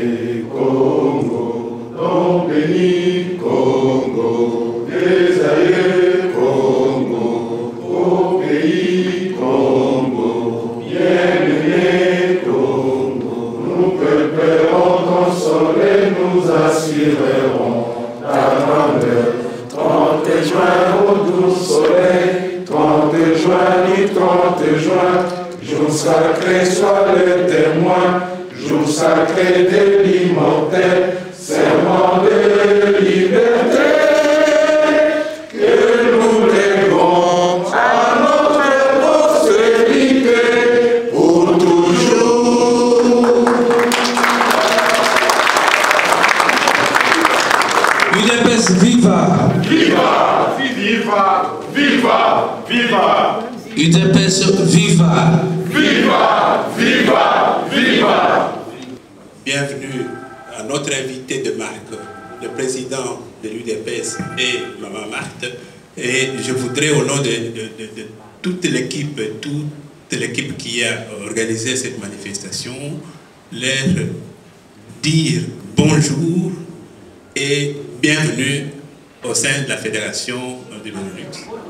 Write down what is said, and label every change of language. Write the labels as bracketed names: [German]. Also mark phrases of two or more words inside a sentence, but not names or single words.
[French] Congo, don béni, Congo, des aïeux, Congo, au pays Congo, bien-aimé Congo, nous préparons consoler, nous assurerons ta grandeur. 30 juin au doux soleil, 30 juin ni 30 juin, jour sacré soit le témoin, jour sacré de l'immortel, serment de liberté. Viva! Viva! Viva! Viva! Viva! UDPS viva! Viva! Viva! Viva! Bienvenue à notre invité de marque, le président de l'UDPS et Maman Marthe. Et je voudrais, au nom de toute l'équipe qui a organisé cette manifestation, leur dire bonjour et bienvenue au sein de la Fédération de l'UNUX.